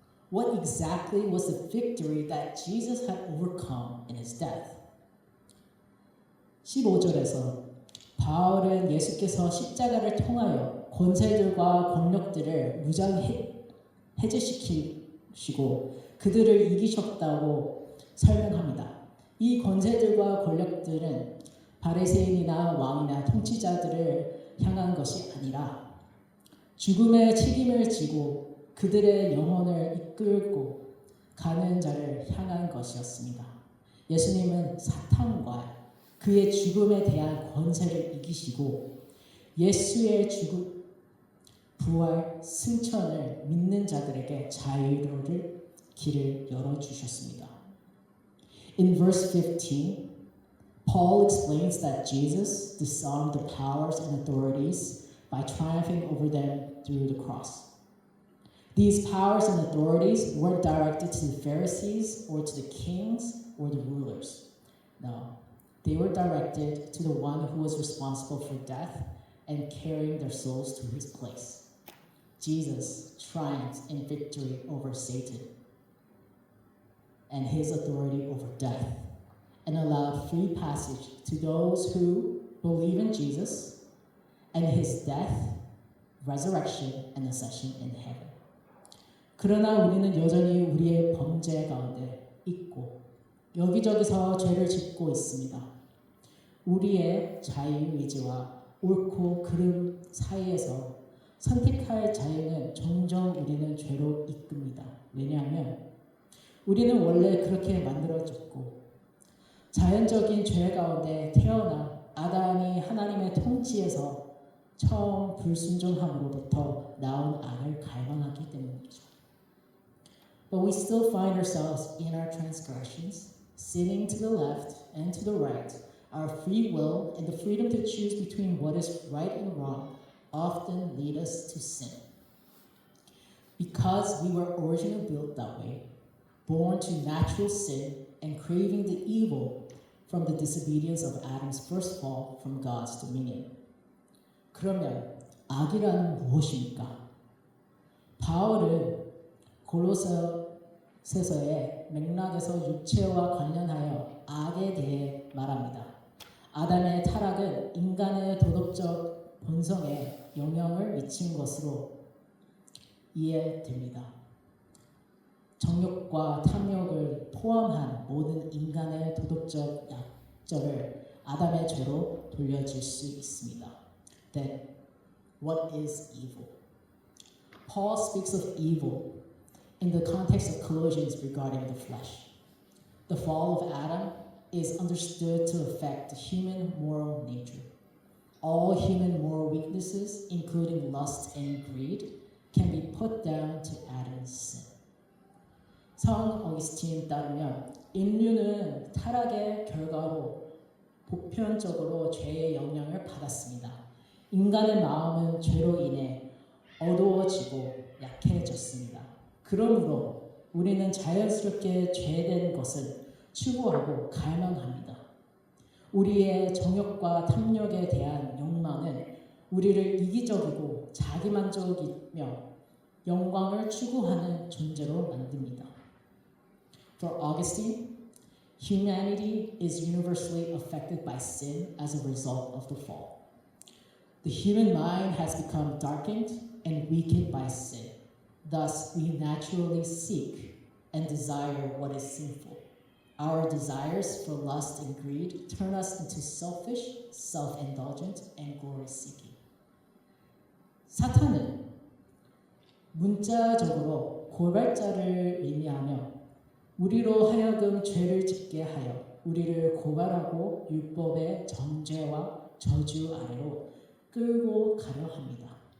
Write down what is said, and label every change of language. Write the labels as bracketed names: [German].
[English] What exactly was the victory that Jesus had overcome in his death? [Korean] 15절에서 바울은 예수께서 십자가를 통하여 권세들과 권력들을 해제시키시고 그들을 이기셨다고 설명합니다. 이 권세들과 권력들은 바리새인이나 왕이나 통치자들을 향한 것이 아니라 죽음의 책임을 지고 그들의 영혼을 이끌고 가는 자를 향한 것이었습니다. 예수님은 사탄과 그의 죽음에 대한 권세를 이기시고 예수의 죽음, 부활, 승천을 믿는 자들에게 자유를 길을 열어주셨습니다. [English] In verse 15, Paul explains that Jesus disarmed the powers and authorities by triumphing over them through the cross. These powers and authorities weren't directed to the Pharisees or to the kings or the rulers. No, they were directed to the one who was responsible for death and carrying their souls to his place. Jesus triumphed in victory over Satan and his authority over death, and allowed free passage to those who believe in Jesus and his death, resurrection, and ascension in heaven. [Korean] 그러나 우리는 여전히 우리의 범죄 가운데 있고 여기저기서 죄를 짓고 있습니다. 우리의 자유의지와 옳고 그름 사이에서 선택할 자유는 종종 우리는 죄로 이끕니다. 왜냐하면 우리는 원래 그렇게 만들어졌고 자연적인 죄 가운데 태어나 아담이 하나님의 통치에서 처음 불순종함으로부터 나온 악을 갈망하기 때문이죠. [English] But we still find ourselves in our transgressions, sinning to the left and to the right. Our free will and the freedom to choose between what is right and wrong often lead us to sin. Because we were originally built that way, born to natural sin and craving the evil from the disobedience of Adam's first fall from God's dominion. [Korean] 그러면 악이란 무엇입니까? 바울은 골로새서의 맥락에서 육체와 관련하여 악에 대해 말합니다. 아담의 타락은 인간의 도덕적 본성에 영향을 미친 것으로 이해됩니다. 정욕과 탐욕을 포함한 모든 인간의 도덕적 약점을 아담의 죄로 돌려질 수 있습니다. [English] Then, what is evil? Paul speaks of evil in the context of Colossians regarding the flesh. The fall of Adam is understood to affect the human moral nature. All human moral weaknesses, including lust and greed, can be put down to Adam's sin. [Korean] 성 어거스틴에 따르면 인류는 타락의 결과로 보편적으로 죄의 영향을 받았습니다. 인간의 마음은 죄로 인해 어두워지고 약해졌습니다. 그러므로 우리는 자연스럽게 죄된 것을 추구하고 갈망합니다. 우리의 정욕과 탐욕에 대한 욕망은 우리를 이기적이고 자기만족이며 영광을 추구하는 존재로 만듭니다. [English] For Augustine, humanity is universally affected by sin as a result of the fall. The human mind has become darkened and weakened by sin. Thus, we naturally seek and desire what is sinful. Our desires for lust and greed turn us into selfish, self-indulgent, and glory-seeking. [Korean] 사탄은 문자적으로 고발자를 의미하며 우리로 하여금 죄를 짓게 하여 우리를 고발하고 율법의 정죄와 저주 아래로 끌고 가려 합니다.